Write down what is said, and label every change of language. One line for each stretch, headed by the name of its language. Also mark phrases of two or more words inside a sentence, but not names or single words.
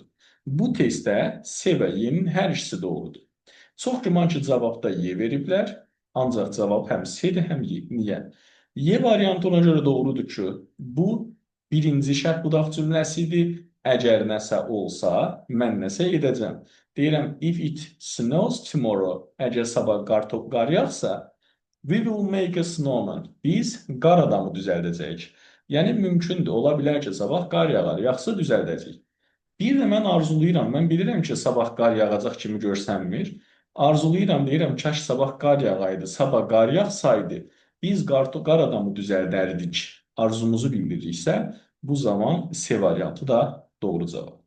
Azerbaijani: Bu testdə C və Y-nin hər ikisi doğrudur. Çox güman ki, cavabda Y veriblər. Ancaq cavab həm C-dir, həm Y. Niyə? Y variantı ona görə doğrudur ki, bu birinci şərt budaq cümləsidir. Əgər nəsə olsa, mən nəsə edəcəm. Deyirəm,
English: if it snows tomorrow,
Azerbaijani: əgər sabah qar yağsa,
English: we will make a snowman.
Azerbaijani: Biz qar adamı düzəldəcəyik. Yəni, mümkündür, ola bilər ki, sabah qar yağar, yaxsa düzəldəcəyik. Bir də mən arzulayıram, mən bilirəm ki, sabah qar yağacaq kimi görsənmir. Arzulayıram, deyirəm, kaş sabah qar yağaydı, sabah qar yağsaydı, biz qar adamı düzəldərdik, arzumuzu bildiririksə, bu zaman C variantı da doğru cavabdır.